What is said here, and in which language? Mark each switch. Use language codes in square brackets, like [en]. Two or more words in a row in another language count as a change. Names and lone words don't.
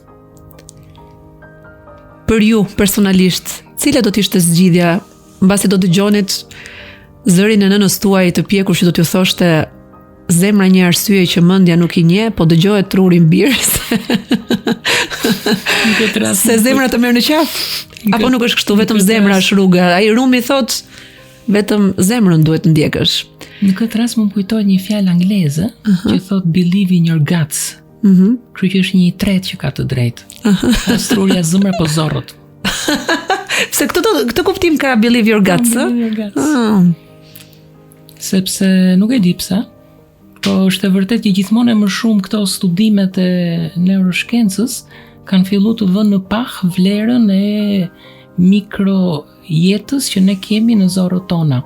[sq] Për ju personalisht, cila do të ishte zgjidhja mbasi do dëgjonit zërin e nënës tuaj të pjekur që do t'ju thoshte zemra një arsye që mendja nuk i njeh, po dëgjohet truri mbirës. Se zemra të merr në qafë? Apo nuk është kështu, vetëm zemra është rruga. Ai Rumi thot vetëm zemrën duhet të ndjekësh. Në këtë rast më kujtohet një fjalë angleze që thot [en] believe in your guts. [sq] Kështu që është një i tretë që ka të drejtë. Truria zemra po zorrët. Se këtë kuptim ka [en] believe your guts, [sq] Sepse nuk e di pse, po është e vërtet që gjithmonë e më shumë këto studimet e neuroshkencës kanë filluar të vënë në pah vlerën e mikrojetës që ne kemi në zorët tona.